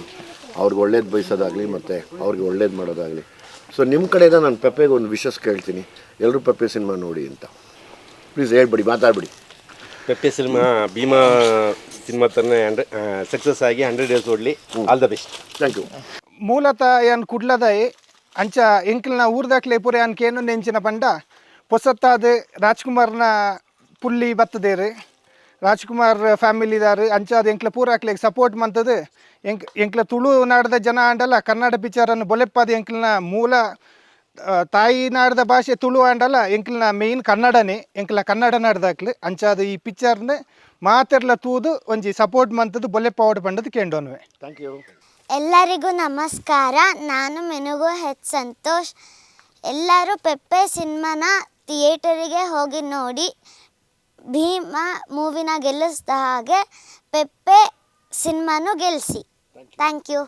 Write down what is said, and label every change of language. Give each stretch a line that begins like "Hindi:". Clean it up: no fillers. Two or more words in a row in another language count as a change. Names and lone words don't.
Kannada: ಅವ್ರಿಗೆ ಒಳ್ಳೇದು ಬಯಸೋದಾಗಲಿ ಮತ್ತು ಅವ್ರಿಗೆ ಒಳ್ಳೇದು ಮಾಡೋದಾಗಲಿ. ಸೊ ನಿಮ್ಮ ಕಡೆಯಿಂದ ನಾನು ಪೆಪ್ಪೆಗೆ ಒಂದು ವಿಶಸ್ ಕೇಳ್ತೀನಿ, ಎಲ್ಲರೂ ಪೆಪ್ಪೆ ಸಿನಿಮಾ ನೋಡಿ ಅಂತ. ಪ್ಲೀಸ್ ಹೇಳ್ಬಿಡಿ, ಮಾತಾಡ್ಬಿಡಿ. ಪೆಪ್ಪೆ ಸಿನಿಮಾ ಭೀಮಾ ಸಿನಿಮಾ ತರನೇ ಸಕ್ಸಸ್ ಆಗಿ 100 days ಓಡಲಿ.
English: all the best. thank you.
Tulu: ಮೂಲತಃ ಏನು ಕುಡ್ಲದಾಯಿ ಅಂಚ ಎಂಕ್ಲನ ಊರ್ದಾಕ್ಲೆ ಪೂರೆ ಅನ್ಕೇನು ನೆಂಚಿನ ಪಂಡ ಪೊಸತ್ತಾದ ರಾಜ್ಕುಮಾರ್ನ ಪುಲ್ಲಿ ಬತ್ತದೇರು. ರಾಜ್ಕುಮಾರ್ ಫ್ಯಾಮಿಲಿದಾರು ಅಂಚಾದ ಎಂಕ್ಲ ಪೂರಾಕ್ಲಿಗೆ ಸಪೋರ್ಟ್ ಮಂತದು. ಎಂಕ್ಲ ತುಳು ನಾಡದ ಜನ ಆಂಡಲ್ಲ ಕನ್ನಡ ಪಿಕ್ಚರನ್ನು ಬೊಲೆಪ್ಪಾದ ಎಂಕ್ಲನ ಮೂಲ ತಾಯಿ ನಾಡದ ಭಾಷೆ ತುಳು ಆಂಡಲ್ಲ ಎಂಕ್ಲನ ಮೇಯ್ನ್ ಕನ್ನಡನೇ. ಎಂಕ್ಲ ಕನ್ನಡ ನಾಡ್ದಾಕ್ಲು ಅಂಚಾದ ಈ ಪಿಕ್ಚರ್ನ ಮಾತೆರ್ಲ ತೂದು ಒಂಜಿ ಸಪೋರ್ಟ್ ಮಂತದ್ದು ಬೊಲೆಪ್ಪಾವಡ್ ಪಂಡದು ಕೇಂಡೋನ್ವೆ.
English: thank you.
Kannada: ಎಲ್ಲರಿಗೂ ನಮಸ್ಕಾರ. ನಾನು ಮೆನುಗು ಸಂತೋಷ್. ಎಲ್ಲರೂ ಪೆಪ್ಪೆ ಸಿನಿಮಾನ ಥಿಯೇಟರಿಗೆ ಹೋಗಿ ನೋಡಿ. ಭೀಮಾ ಮೂವಿನ ಗೆಲ್ಲಿಸಿದ ಹಾಗೆ ಪೆಪ್ಪೆ ಸಿನಿಮಾನು ಗೆಲ್ಲಿಸಿ.
English: thank you.